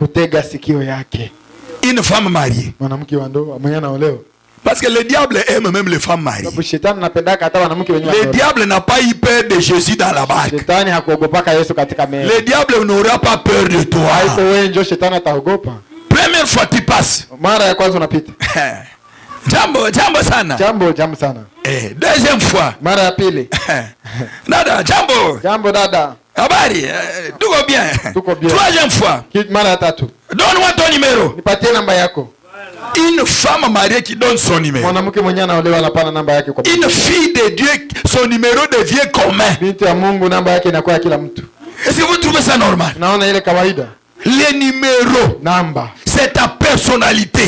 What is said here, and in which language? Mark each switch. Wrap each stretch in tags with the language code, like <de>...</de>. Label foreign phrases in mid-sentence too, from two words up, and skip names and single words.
<fr>Une femme mariée. Parce que le diable aime même les femmes mariées. Le diable n'a pas eu peur de Jésus dans la barque. Le diable n'aura pas peur de toi. Première fois tu passes.</fr> <sw>Jambo sana.</sw> <fr>Deuxième fois.</fr> <sw>Dada, jambo dada. Habari, tuko</sw> <fr>bien. Troisième fois. Donne-moi ton numéro. Une femme mariée qui donne son numéro. Une fille de Dieu, son numéro devient commun. Est-ce que vous trouvez ça normal? Les numéros, c'est ta personnalité.</fr>